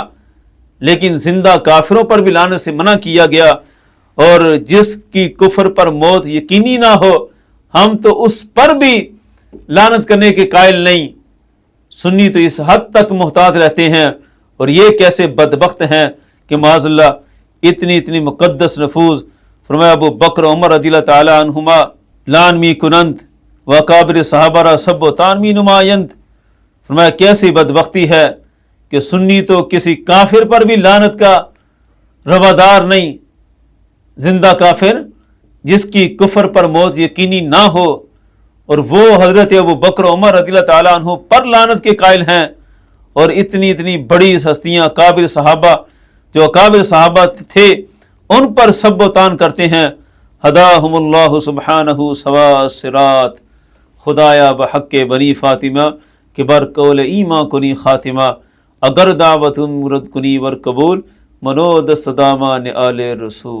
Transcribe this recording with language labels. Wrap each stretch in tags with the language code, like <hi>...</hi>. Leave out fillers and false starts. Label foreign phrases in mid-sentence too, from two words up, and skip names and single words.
<ur>لیکن زندہ کافروں پر بھی لعنت سے منع کیا گیا، اور جس کی کفر پر موت یقینی نہ ہو ہم تو اس پر بھی لعنت کرنے کے قائل نہیں. سنی تو اس حد تک محتاط رہتے ہیں، اور یہ کیسے بدبخت ہیں کہ</ur> <ar>معاذ اللہ</ar> <ur>اتنی مقدس نفوذ.</ur> <fa>فرمایا ابو بکر عمر</fa> <ar>رضی اللہ تعالی عنہما</ar> <fa>لان می کنند و اکابر صحابہ را سب و تان می نمایند.</fa> <ur>فرمایا کیسی بدبختی ہے کہ سنی تو کسی کافر پر بھی لعنت کا روادار نہیں، زندہ کافر جس کی کفر پر موت یقینی نہ ہو، اور وہ حضرت ابو بکر عمر</ur> <ar>رضی اللہ تعالیٰ عنہ</ar> <ur>پر لعنت کے قائل ہیں. اور اتنی بڑی ہستیاں اکابر صحابہ جو اکابر صحابہ تھے ان پر سب و تان کرتے ہیں.</ur> <ar>ہداہم اللہ سبحانہ سوا الصراط،</ar> <fa>خدایا بحق بنی فاطمہ کہ بر قول ایما کنی خاتمہ، اگر دعوت مرد کنی ور قبول، منو دست دامان آل رسول۔</fa>